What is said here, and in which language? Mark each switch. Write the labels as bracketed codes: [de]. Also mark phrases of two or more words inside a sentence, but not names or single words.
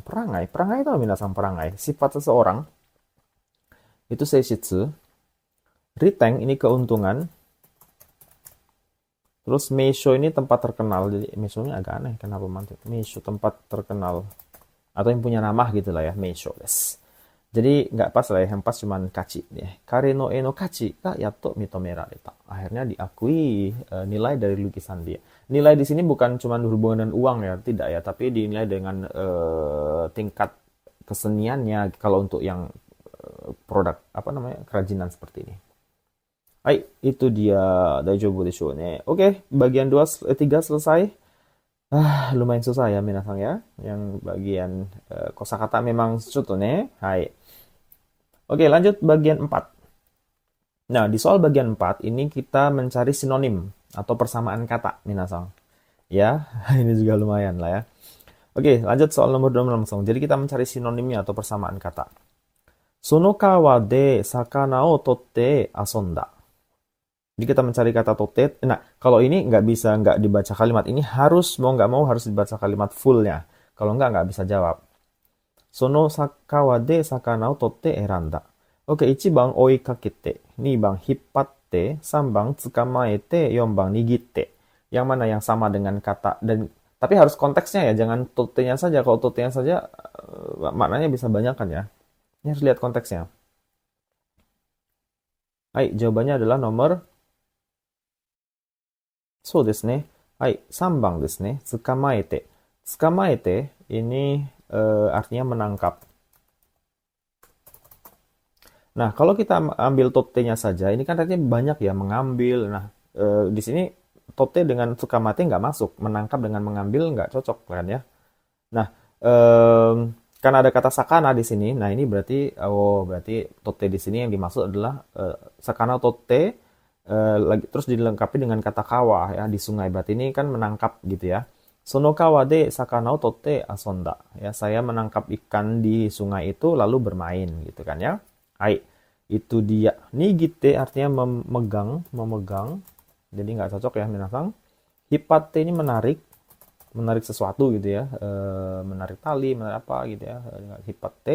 [id] Perangai itu minasang perangai. Sifat seseorang itu seishitsu. Riteng ini keuntungan. Terus meisho ini tempat terkenal. Jadi meisho ini agak aneh. Kenapa mantu? Meisho tempat terkenal. Atau yang punya nama gitu lah ya. [ja] 名所です. [id] Jadi nggak pas lah ya. Yang pas cuman kachi. [ja] 彼の絵の価値がやっと認められた. [id] Akhirnya diakui nilai dari lukisan dia. Nilai di sini bukan cuma hubungan dengan uang ya. Tidak ya. Tapi dinilai dengan tingkat keseniannya. Kalau untuk yang produk apa namanya kerajinan seperti ini. Hai, itu dia [ja] 大丈夫でしょうね. [id] Oke, bagian 3 selesai. Lumayan susah ya minasang ya. Yang bagian kosakata memang suto ne. Hai. Oke, lanjut bagian 4. Nah, di soal bagian 4 ini kita mencari sinonim atau persamaan kata minasang. Ya, ini juga lumayan lah ya. Oke, lanjut soal nomor 2 langsung. Jadi kita mencari sinonimnya atau persamaan kata. [ja] その川で魚を取って遊んだ. [id] Jadi kita mencari kata totte. Nah, kalau ini nggak dibaca kalimat. Ini mau nggak mau harus dibaca kalimat fullnya. Kalau nggak bisa jawab. [ja] その川で魚を取って選んだ. Oke, 1 番追いかけて、2番引っ張って、3番捕まえて、4番握って. [id] Yang mana yang sama dengan kata tapi harus konteksnya ya, jangan totte-nya saja. Kalau totte-nya saja maknanya bisa banyak kan ya. Ini harus lihat konteksnya. Hai, jawabannya adalah nomor [ja] そうですね。はい、3番ですね。捕まえて。捕まえて [id] ini artinya menangkap. Nah, kalau kita ambil totte-nya saja, ini kan artinya banyak ya, mengambil. Nah, di sini totte dengan tsukamate nggak masuk. Menangkap dengan mengambil nggak cocok kan ya. Nah, karena ada kata sakana di sini. Nah, ini berarti totte di sini yang dimaksud adalah [ja] 魚取って. [id] Terus dilengkapi dengan kata kawa ya di sungai, berarti ini kan menangkap gitu ya. [ja] その川で魚を取って遊んだ [id] ya, saya menangkap ikan di sungai itu lalu bermain gitu kan ya. Hai, itu dia. Nigite artinya memegang, jadi nggak cocok ya minasang. Hipatte ini menarik sesuatu gitu ya, menarik tali, menarik apa gitu ya, hipatte.